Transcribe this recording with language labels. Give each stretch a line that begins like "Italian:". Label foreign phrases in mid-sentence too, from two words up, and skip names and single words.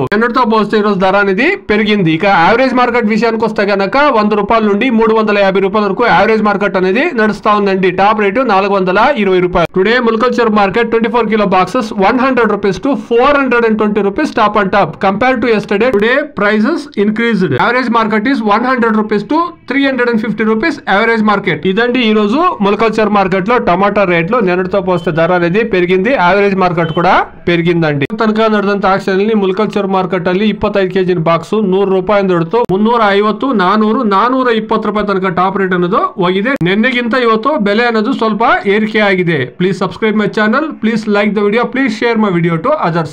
Telugu: నిన్నటితో పోలిస్తే ఈ రోజు ధర అనేది పెరిగింది. ఇక
English: average market
Telugu: విషయానికి వస్తే కనుక 100 రూపాయల నుండి 350 రూపాయల వరకు
English: average market
Telugu: అనేది నడుస్తా ఉందండి. టాప్ రేటు 420 రూపాయలు.
English: today Mulakalcher market 24 kilo boxes 100 rupees to 420 rupees top and top compare to yesterday. Today prices increased. Average market is 100 rupees to 350 rupees average market.
Telugu: ఇదండి ఈ రోజు ములకల్చర్ మార్కెట్ లో టమాటా రేట్లు నిన్నటితో పోస్తే ధర అనేది పెరిగింది.
English: average market
Telugu: కూడా పెరిగిందండి.
Kannada: ತನಕ ನಡೆದಂತ ಆಕ್ಷನ್ ಅಲ್ಲಿ ಮುಲಕಲ್ಚರ್ ಮಾರ್ಕೆಟ್ ಅಲ್ಲಿ 25 ಕೆಜಿ ಬಾಕ್ಸ್ 100 ರೂಪಾಯಿ ಹಿಡಿದು 350 400 420 ರೂಪಾಯಿ ತನಕ
English: top rate
Kannada: ಅನ್ನೋದು ಹೋಗಿದೆ. ನಿನ್ನೆಗಿಂತ ಇವತ್ತು ಬೆಲೆ ಅನ್ನೋದು ಸ್ವಲ್ಪ ಏರಿಕೆ ಆಗಿದೆ.
English: please subscribe my channel, please like the video, please share my video to others.